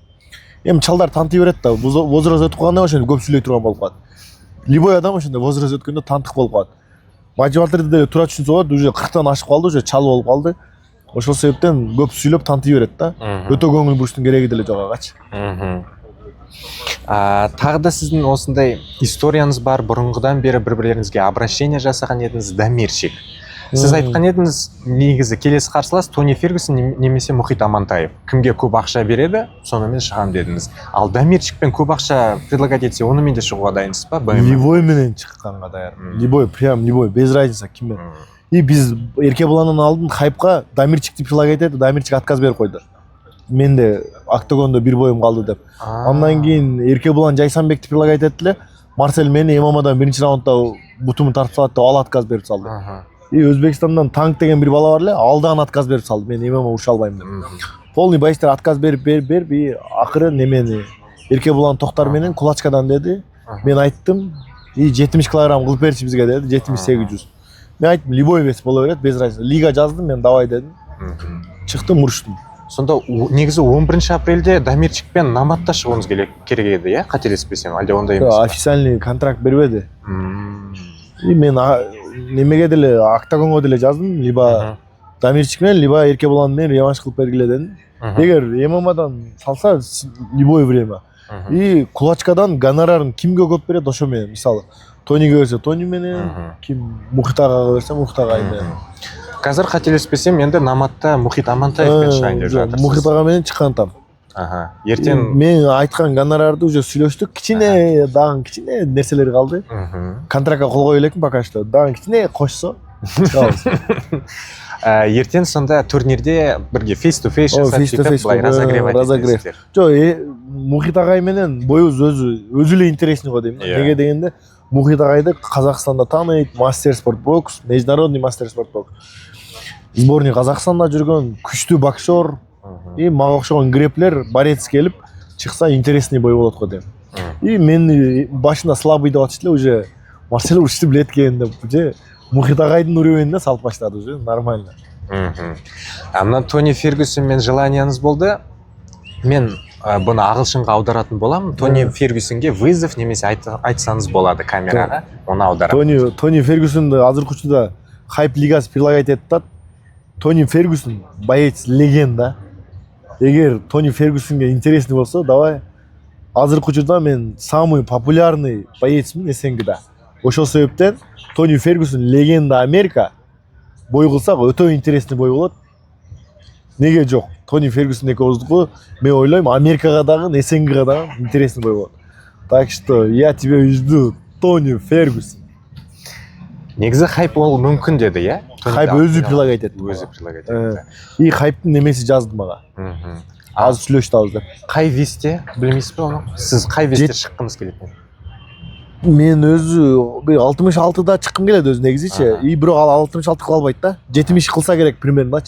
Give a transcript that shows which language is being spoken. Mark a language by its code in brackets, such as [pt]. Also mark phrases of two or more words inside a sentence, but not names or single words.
[ky] Эми чалдар танти берет да, возраст өтүп калгандан ошентип көп сүйлөй турган болуп калат. Любой адам ошондой возраст өткөндө тантык болуп калат. мотиваторду деле туура түшүнсө болот, уже 40тан ашып калды, уже чал болуп калды. Ошол себептен көп сүйлөп тантый берет да. Өтө көңүл буруштун кереги деле жок агачы. [kk] Тағы да сіздің осындай историяңыз бар, бұрынғыдан бері бір-бірлеріңізге обращение жасаған едіңіз, дамирчик. Сіз айтқан едіңіз, негізі келесі қарсылас Тони Фергюсон немесе Мұхит Амантаев. Кімге көп ақша береді, сонымен шығам дедіңіз. Ал дамирчикпен көп ақша предлагать етсе, онымен де шығуға дайынсыз ба? [ky] Любой менен чыкканга даярмын. [ru] Любой, прям любой, без разницы киммен. [ky] И биз Эркебуландын алдын хайпка дамирчикти предлагать этти, дамирчик отказ берип койду. Менде октагондо бир боюм калды деп. Андан кийин Эркебулан Жайсанбекти предлагать этти эле. Марсель мени ММАдан биринчи раундда бутумун тартып салат деп ал отказ берип салды. И Өзбекстандан Танк деген бир бала бар эле, ал дагы отказ берип салды. Мен ММА уруша албайм деп. Полный байстар отказ берип и акыры немени Эркебулан Токтар менен кулачкадан деди. Мен айттым, и 70 килограмм кылып берчи бизге деди, 7800. Мен айттым, [ru] любой вес [ky] боло берет, [ru] без разницы. [ky] Лига жаздым, мен давай дедим. Чыктым, уруштум. [kk] Сонда негізі 11 апрелде дамирчикпен наматта шығуыңыз керек еді, иә? Қателеспесем, әлде ондай емес па? [ru] Официальный контракт [ky] бербеди. И мен немеге деле октагонго деле жаздым, либо дамирчик менен, либо Эркебулан менен реванш кылып бергиле дедим. Эгер ММАдан салса [ru] любое время. [ky] И кулачкадан гонорарын кимге көп берет, ошо менен. Мисалы, Тониге берсе Тони менен, ким Мухитага берсе Мухитага менен. [kk] Қазір қателеспесем, енді наматта Мұхит Амантаевпен шығайын деп жатырсыз. [ky] Мухитага менен чыккантам. [kk] Ертең [ky] мен айткан гонорарды уже сүйлөштүк, дагы кичине нерселер калды. Контрактка кол кое элекмин [ru] пока что. [ky] Дагы кичине кошсо. [kk] Ертең сонда турнирде бірге [en] face to face [kk] жасап сөйтіп былай разогрев. [ky] Жок, Мухит агай менен боюбуз өзү эле интересный го дейм. Неге дегенде Мухит агайды Казакстанда тааныйт, [ru] мастер спорт бокс, международный мастер спорт бокс. [ky] Сборный Казакстанда жүргөн күчтүү боксер, и мага окшогон греплер, борец келип чыкса [ru] интересный бой [ky] болот го дейм. И мен башында слабый деп атышты эле, уже Марсель урушты билет экен деп, же Мухит агайдын уровенине салып баштады [ru] уже, нормально. [kk] Мына Тони Фергюсон мен желанияңыз болды. Мен бұны ағылшынға аударатын боламын. Тони Фергюсонге вызов немесе айтсаңыз болады камераға, оны аударам. [ky] Тони Фергюсонды азыркы учурда хайп лигасы предлагать этти. Тони Фергюсон боец легенда. Эгер Тони Фергюсонге интересный болсо, давай. Азыркы учурда мен [ru] самый популярный [ky] боецмин СНГда. Ошол себептен Тони Фергюсон легенда Америка. Бой кылсак өтө [ru] интересный бой [ky] болот. Неге жок? Тони Фергюсон экөөбүздүкү, мен ойлойм, Америкага дагы, СНГга дагы [ru] интересный бой [ky] болот. [ru] Так что я тебя жду, Тони Фергюсон. [kk] Негізі хайп ол мүмкін деді, иә? [ky] Хайп өзү предлагать этти. Өзү предлагать этти. И хайптын немеси жазды мага. Аз сүйлөштү абыз деп. Кай весте билмейсиз бе оны? Сиз кай весте чыккыңыз келет? Мен өзү 66да чыккым келет өзү негизичи. И бирок ал 66 кыла албайт да. 70 кылса керек примерночу.